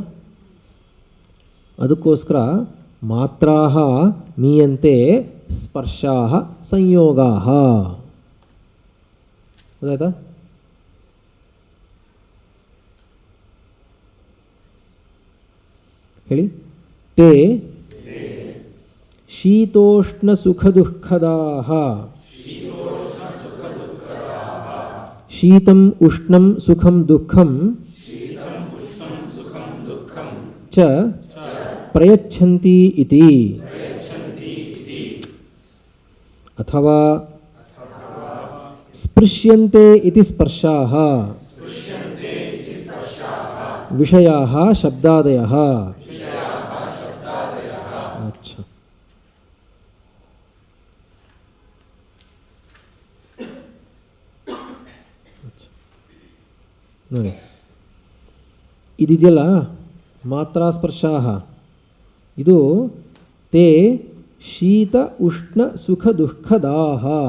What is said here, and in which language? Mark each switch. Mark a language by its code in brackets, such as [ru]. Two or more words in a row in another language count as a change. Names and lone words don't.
[sa] ಅದಕ್ಕೋಸ್ಕರ ಮಾತ್ರಾಹ ಮೀಯಂತೆ ಸ್ಪರ್ಶಾಹ ಸಂಯೋಗಾಹ. [kn] ಗೊತ್ತಾಯ್ತಾ? ಹೇಳಿ. [sa] ತೇ ಶೀತೋಷ್ಣ ಸುಖ ದುಃಖದಾಹ. ಶೀತಂ ಉಷ್ಣಂ ಸುಖಂ ದುಃಖಂ ಚ ಪ್ರಯಚ್ಛಂತಿ ಇತಿ. ಅಥವಾ ಸ್ಪೃಶ್ಯಂತೆ ಇತಿ ಸ್ಪರ್ಶಾಃ ವಿಷಯಾಃ ಶಬ್ದಾದಯಃ. [kn] ಅಚ್ಚಾ, ನೋಡಿ ಇದಿದೆಯಲ್ಲ [sa] ಮಾತ್ರಾ ಸ್ಪರ್ಶಾಃ, [kn] ಇದು [sa] ತೇ ಶೀತ ಉಷ್ಣ ಸುಖ ದುಃಖದಾಹ.